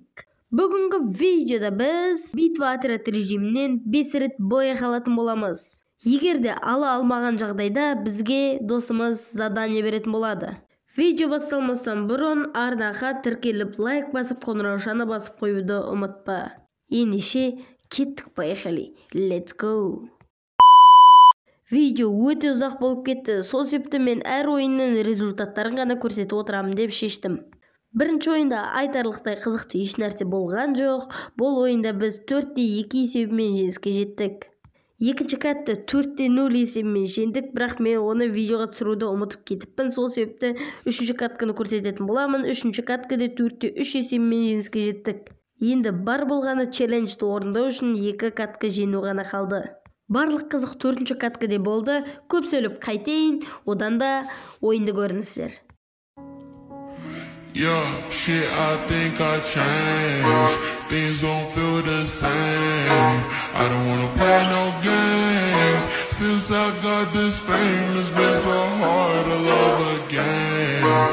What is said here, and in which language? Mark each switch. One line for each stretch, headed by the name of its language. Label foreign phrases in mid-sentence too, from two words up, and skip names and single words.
Kazakh: Бүгінгі видеода біз битва отряд режимінен 5 рет бой алатын боламыз. Егерде ала алмаған жағдайда бізге досымыз задание беретін болады. Видео басталмастан бұрын арнаға тіркеліп лайк басып қоңыраушаны басып қоюды ұмытпа. Ендеше кеттік, поехали.
English: Let's go.
Kazakh: Видео өте ұзақ болып кетті. Сол себепті мен әр ойынның результаттарын ғана көрсетіп отырамын деп шештім. Бірінші ойында айтарлықтай қызықты еш нәрсе болған жоқ. Бұл ойында біз 4-2 есебімен жеңіске жеттік. Екінші катты 4-0 есебімен жеңдік, бірақ мен оны видеоға түсіруді ұмытып кетіппін. Сол себепті үшінші катканы көрсететін боламын. Үшінші каткада 4-3 есебімен жеңіске жеттік. Енді бар болғаны челленджді орындау үшін 2 катка жеңу ғана қалды. Барлық қызық 4-ші каткаде болды. Көп сөйлеп қайтейін, одан да ойынды көріңіздер.
English: Yeah, shit, I think I changed. Things don't feel the same. I don't wanna play no games. Since I got this fame, it's been so hard to love again.